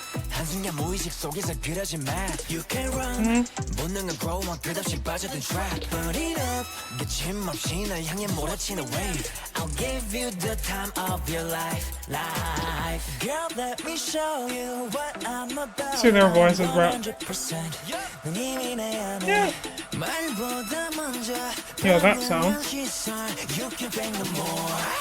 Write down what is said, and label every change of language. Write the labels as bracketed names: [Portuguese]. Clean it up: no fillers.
[Korean] 한순간 무의식 속에서 그러지 마. [English] You can run. [Korean] 본능은 [English] grow on [Korean] 끝없이 빠져든 trap. [English] Burn it up. [Korean] 거침없이 날 향해 몰아치는 wave. [English] I'll give you the time of your life. Girl, let me show you what I'm about. See their voices, bro. Yeah. Yo, that sound. You can bring them more.